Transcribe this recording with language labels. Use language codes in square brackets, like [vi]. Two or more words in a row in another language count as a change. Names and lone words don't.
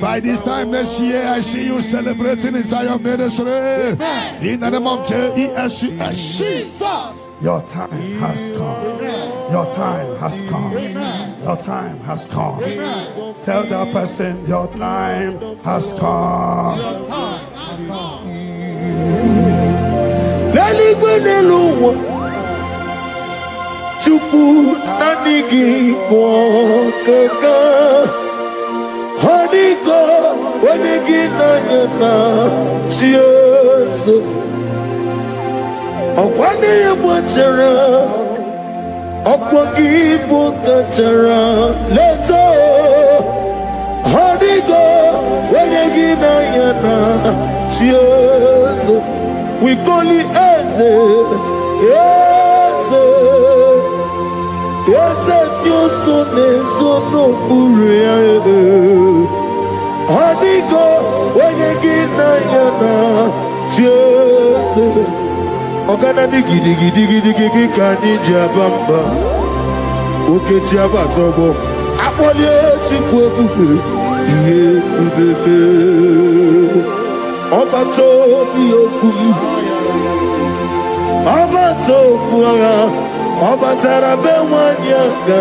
[en] By this time next year, I see you celebrating in Zion ministry. Amen. In the name of Jesus. Your time has come. Amen. Your time has come. Amen. Your time has come. Amen. Tell that person, your time has come. Your time has come. Chupu nanigi mwokeka Honiko wanigi nanyana Chiesu Okwani yemwachara Okwagi bukachara Leto Honiko wanigi nanyana Chiesu We call it Eze Eze Eze nyoso nesono buria Honiko wanigi nanyana Chiesu Ogana digidi gidi gidi gidi kani jabamba Oke jabatogo Apolye chikwe kupe Iye kubebe Obato biyokum Obato buaya Obatara bewanya